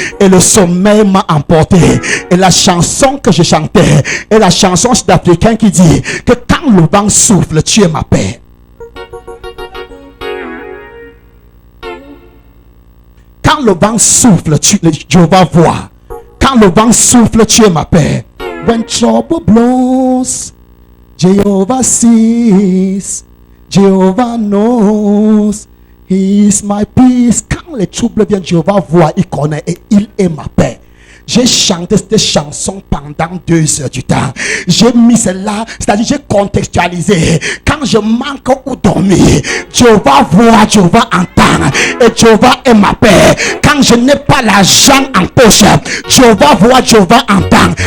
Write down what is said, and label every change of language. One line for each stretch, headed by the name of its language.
French: Et le sommeil m'a emporté. Et la chanson que je chantais est la chanson sud-africaine qui dit que quand le vent souffle, tu es ma paix. Quand le vent souffle, je vais voir. Quand le vent souffle, tu es ma paix.
English: When trouble blows, Jehovah sees, Jehovah knows, He is my peace.
French: Quand les troubles viennent, Jehovah voit, il connaît et il est ma paix. J'ai chanté cette chanson pendant 2 heures du temps. J'ai mis cela, c'est-à-dire j'ai contextualisé. Quand je manque ou dormir, Jehovah voit, Jehovah entend. Et Jehovah est ma paix. Quand je n'ai pas l'argent en poche, Jehovah voit, Jehovah entend.